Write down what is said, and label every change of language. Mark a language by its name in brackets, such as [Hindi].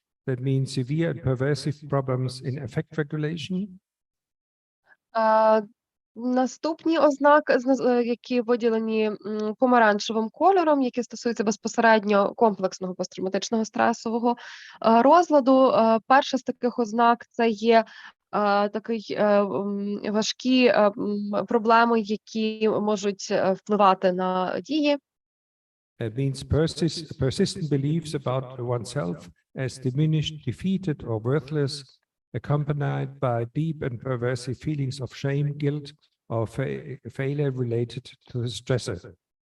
[English] That means severe and pervasive problems in affect regulation. [Ukrainian] Наступні ознаки, які виділені помаранчевим кольором, які стосуються безпосередньо комплексного посттравматичного стресового розладу. Перша з таких ознак – це є такі важкі проблеми, які можуть впливати на дії. [English] It means persistent beliefs about oneself as diminished, defeated, or worthless, accompanied by deep and pervasive feelings of shame, guilt, or failure related to the stressor.